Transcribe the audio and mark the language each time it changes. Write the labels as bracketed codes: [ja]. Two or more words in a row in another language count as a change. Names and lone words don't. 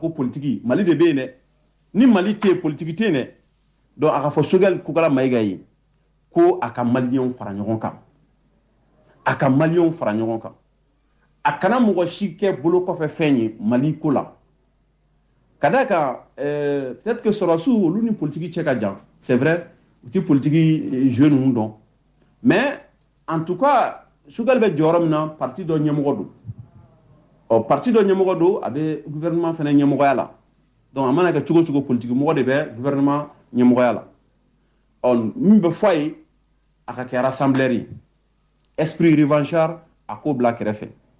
[bm] ko politique Mali de bɛ yen dɛ ni Mali tɛ yen politique tɛ yen dɛ donc a ka fɔ Choguel Kokala Maïga ye ko a ka maliyɛnw fara ɲɔgɔn kan a ka maliyɛnw fara ɲɔgɔn kan a kana mɔgɔ si kɛ bolo kɔfɛ fɛn ye Mali ko la ka d'a kan peut-être que sɔrɔsiw olu ni politique cɛ ka jan [fr] c'est vrai [bm] u tɛ politique jeu ninnu dɔn [fr] mais en tout cas [bm] Choguel bɛ jɔyɔrɔ min na parti dɔ ɲɛmɔgɔ don parti dɔ ɲɛmɔgɔ don a bɛ gouvernement fana ɲɛmɔgɔya la donc a mana kɛ cogo cogo politique mɔgɔ de bɛ gouvernement ɲɛmɔgɔya la min bɛ fɔ a ye a ka kɛ rassembleur ye [fr] esprit revanchard [bm] a k'o bila kɛrɛfɛ